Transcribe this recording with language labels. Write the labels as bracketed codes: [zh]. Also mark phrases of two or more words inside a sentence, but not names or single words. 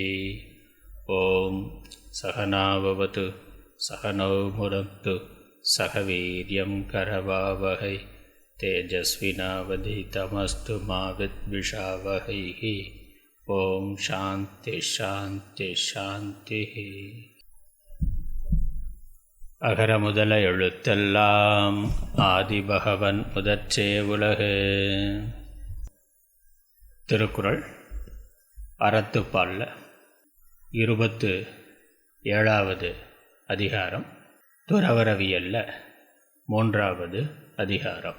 [sa] ॐ सहनाववतु सहनौ भुनक्तु सह वीर्यं करवावहै तेजस्विनावधीतमस्तु मा विद्विषावहैः. ॐ शान्ति शान्ति शान्ति. [ta] அகர முதல எழுத்தெல்லாம் ஆதிபகவன் முதற்றே உலகு. திருக்குறள் அறத்துப்பால்ல 27வது அதிகாரம், துறவறவியல்ல 3வது அதிகாரம்.